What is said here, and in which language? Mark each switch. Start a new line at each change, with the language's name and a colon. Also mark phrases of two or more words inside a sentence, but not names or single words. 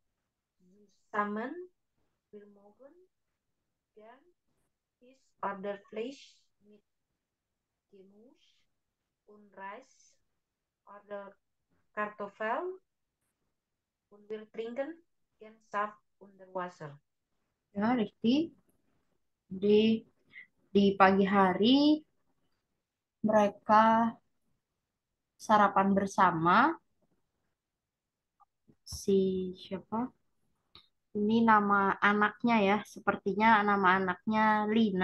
German: Wir mögen gern Fisch oder Fleisch mit Gemüse und Reis oder Kartoffeln und wir trinken gern Saft unter Wasser.
Indonesian: Ya, Rifki. Di pagi hari mereka sarapan bersama si siapa? Ini nama anaknya ya, sepertinya nama anaknya Lina.